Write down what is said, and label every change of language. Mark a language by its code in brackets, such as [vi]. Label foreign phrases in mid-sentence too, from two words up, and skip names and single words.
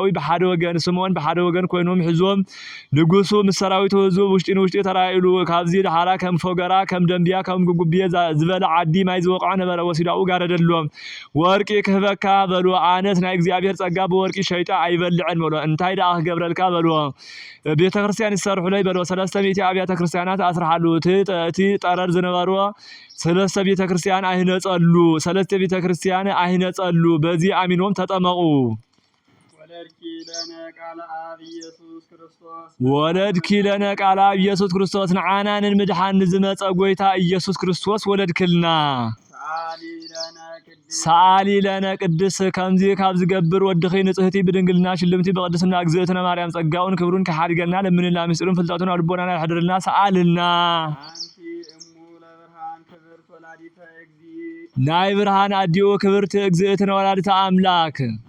[ti] በሓደ ወገን ስምዖን በሓደ ወገን ኮይኖም ሕዞም ንጉሱ ምስ ሰራዊቱ ህዝብ ውሽጢ ተራኢሉ ካብዚ ድሓራ ከም ፎገራ ከም ደንቢያ ከም ጉጉብየ ዝበለ ዓዲ ማይ ዝወቅዖ ነበረ ወሲዳኡ ጋረደሎም ወርቂ ክህበካ በሎ አነት ናይ እግዚአብሔር ጸጋ በወርቂ ሸይጣ አይበልዕን በሎ እንታይ ዳ ክገብረልካ በሎ ቤተክርስቲያን ይሰርሑ ላይ በሎ 300 አብያተ ክርስቲያናት አስራሃሉ እቲ ጠረር ዝነበሩ 3 ቤተክርስቲያን አይነጸሉ 3 ቤተክርስቲያን አይነጸሉ [am] በዚህ አሚኖም ተጠመቁ [gez] ወለድኪ ለነ ቃለ አብ [ti] ኢየሱስ ክርስቶስ ንዓናንን ምድሓን ዝመጸ ጎይታ ኢየሱስ ክርስቶስ ወለድክልና ሰአሊ ለነ ቅድስ ከምዚ ካብ ዝገብር ወድኺ ንጽህቲ ብድንግልና ሽልምቲ በቅድስና እግዝእትነ ማርያም ጸጋውን ክብሩን ከሓድገና ለምንና ምስጢሩን ፍልጠቱን ልቦናና ይሕድርልና ሰአልና ናይ ብርሃን አዲኡ ክብርት እግዝእትነ ወላዲተ አምላክ